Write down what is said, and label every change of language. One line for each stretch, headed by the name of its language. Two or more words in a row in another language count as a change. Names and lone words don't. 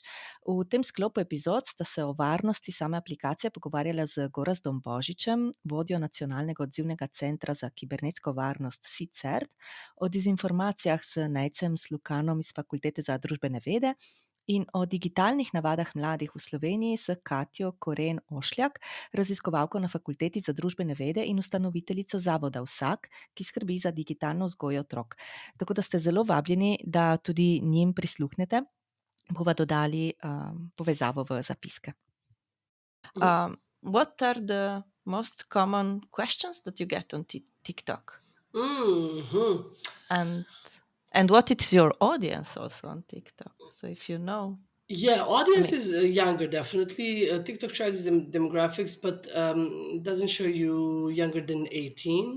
Slovenian: V tem sklopu epizod sta se o varnosti same aplikacije pogovarjala z Gorazdom Božičem, vodjo Nacionalnega odzivnega centra za kibernetsko varnost CERT, o dezinformacijah z Nejcem Slukanom iz Fakultete za družbene vede in o digitalnih navadah mladih v Sloveniji s Katjo Koren Ošljak, raziskovalko na Fakulteti za družbene vede in ustanoviteljico zavoda Vsak, ki skrbi za digitalno vzgojo otrok. Tako da ste zelo vabljeni, da tudi njim prisluhnete. Bova dodali povezavo v zapiske.
English: What are the most common questions that you get on TikTok? And what is your audience also on TikTok? So if you know. Yeah, audience is younger, definitely. TikTok tracks demographics, but doesn't show you younger than 18.